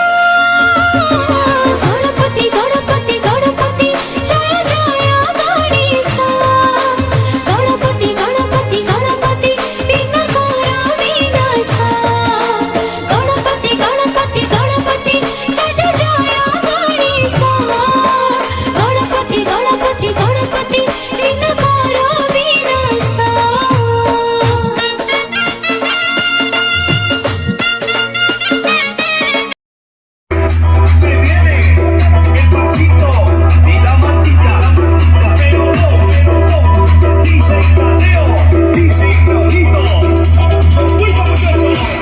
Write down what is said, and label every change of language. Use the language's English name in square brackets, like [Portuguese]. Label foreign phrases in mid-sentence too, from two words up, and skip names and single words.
[Hindi] गणपति गणपति गणपति जय जय गणेश गणपति गणपति गणपति विघ्नकर विनाश गणपति गणपति गणपति जय जय गणेश गणपति गणपति गणपति विघ्नकर विनाश [Spanish] Se viene el pasito y la matita, pero no, DJ Tadeo, DJ Claudito, muy muchachos.